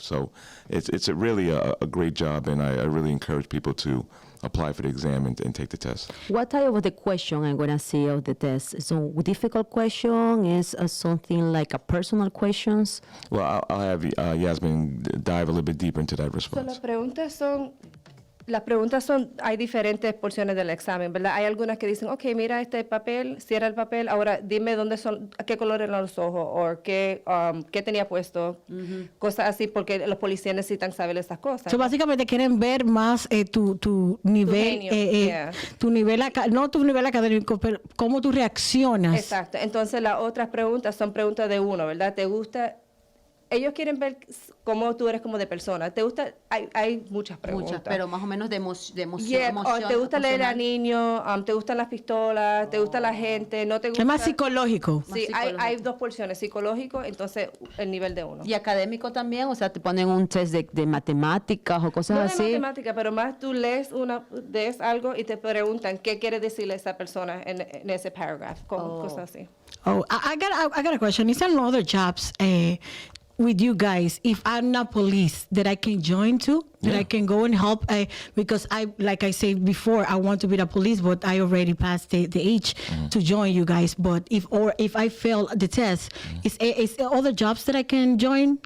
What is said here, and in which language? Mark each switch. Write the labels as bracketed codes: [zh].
[en] So it's really a great job, and I really encourage people to apply for the exam and take the test. What type of the question I'm going to see of the test? So difficult question is something like a personal questions? Well, I'll have Yasmin dive a little bit deeper into that So, response. [es] las preguntas son, hay diferentes porciones del examen, ¿verdad? Hay algunas que dicen, ok, mira este papel, cierra el papel, ahora dime dónde son, qué color eran los ojos, o qué tenía puesto, cosas así, porque los policías necesitan saber esas cosas. So básicamente quieren ver más tu nivel, genio, yeah. tu nivel, no tu nivel académico, pero cómo tú reaccionas. Exacto. Entonces, las otras preguntas son preguntas de uno, ¿verdad? ¿Te gusta? Ellos quieren ver cómo tú eres como de persona. ¿Te gusta? Hay muchas preguntas. Muchas, pero más o menos de emoción. Yeah, ¿te gusta leer a niños? ¿Te gustan las pistolas? ¿Te gusta la gente? ¿No te gusta? Es más psicológico. Sí, Más psicológico. hay dos porciones, psicológico, entonces el nivel de uno. ¿Y académico también? O sea, te ponen un test de matemáticas o cosas No de así. matemática, pero más tú lees algo y te preguntan qué quiere decirle esa persona en ese paragraph, cosas así. [en] Oh, I got a question. Is there no other jobs with you guys, if I'm not police, that I can join to, that I can go and help? Because like I said before, I want to be the police, but I already passed the age to join you guys. But if I fail the test, is there other jobs that I can join?